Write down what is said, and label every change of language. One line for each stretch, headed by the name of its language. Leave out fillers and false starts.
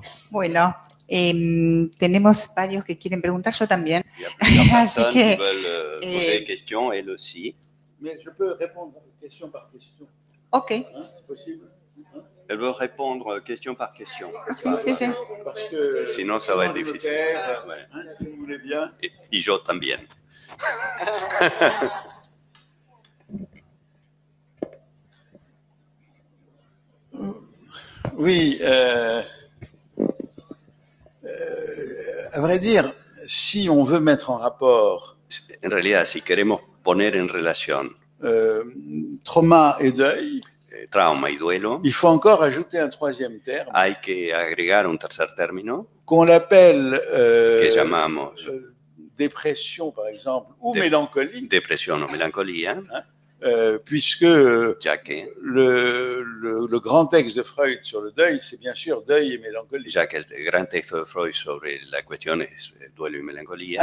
Spanish: Bueno, tenemos varios que quieren preguntar, yo también. Así que,
French: poser questions, elle aussi. Mais je peux répondre question par question. Ok. Hein, c'est possible. Elle veut répondre question par question.
Spanish: Sí, sí.
French: Parce que Sinon, ça va être difficile. Ouais. Hein, si vous voulez bien.
Spanish: Y yo también.
French: Oui, à vrai dire, si on veut mettre en rapport
Spanish: En realidad, si queremos poner en relación
French: trauma et deuil,
Spanish: trauma y duelo,
French: il faut encore ajouter un troisième terme
Spanish: hay que agregar un tercer término
French: qu'on l'appelle
Spanish: que llamamos
French: dépression, par exemple, ou mélancolie,
Spanish: depresión o melancolía,
French: puisque
Spanish: ya que
French: le grand texte de Freud sur le deuil, c'est bien sûr deuil et mélancolie.
Spanish: ya que el gran texto de Freud sobre la cuestión es duelo y melancolía.